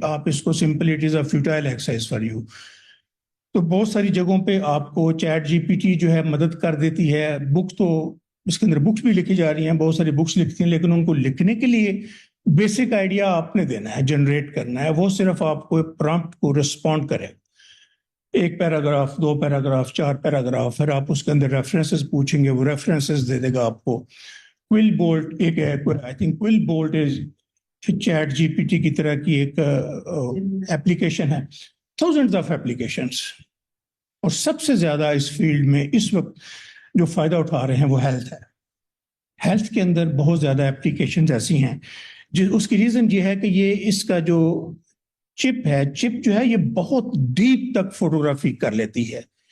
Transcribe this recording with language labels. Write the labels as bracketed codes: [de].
[ur] آپ اس کو [en] Simple it is a futile exercise for you. [ur] تو بہت ساری جگہوں پہ آپ کو چیٹ جی پی ٹی جو ہے مدد کر دیتی ہے. بک تو اس کے اندر بکس بھی لکھی جا رہی ہیں, بہت ساری بکس لکھتی ہیں, لیکن ان کو لکھنے کے لیے بیسک آئیڈیا آپ نے دینا ہے, جنریٹ کرنا ہے. وہ صرف آپ کو پرامپٹ کو رسپونڈ کرے. 1 پیراگراف, 2 پیراگراف, 4 پیراگراف, پھر آپ اس کے اندر ریفرنسز پوچھیں گے, وہ ریفرنسز دے دے گا آپ کو. کوئل بولٹ ایک ہے, [en] I think [ur] coil bolt is chat جی P T کی طرح کی ایک ایپلیکیشن ہے. [en] Thousands of applications. [ur] اور سب سے زیادہ اس فیلڈ میں اس وقت جو فائدہ اٹھا رہے ہیں وہ ہیلتھ ہے. ہیلتھ کے اندر بہت زیادہ ایپلیکیشنز ایسی ہیں. اس کی ریزن یہ ہے کہ یہ اس کا جو چپ ہے, چپ جو ہے یہ بہت ڈیپ تک فوٹوگرافی کر لیتی ہے.